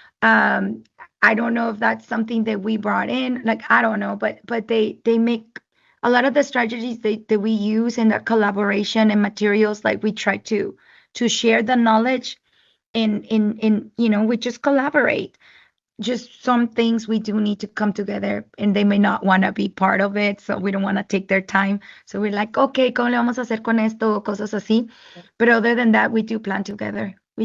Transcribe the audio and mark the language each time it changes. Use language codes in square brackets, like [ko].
[en] I don't know if that's something that we brought in, like, I don't know, but they make a lot of the strategies that we use in the collaboration and materials, like we try to share the knowledge in we just collaborate. Just some things we do need to come together and they may not want to be part of it, so we don't want to take their time. So we're like, okay, [es] ¿cómo le vamos a hacer con esto? Cosas así. [en] But other than that, we do plan together.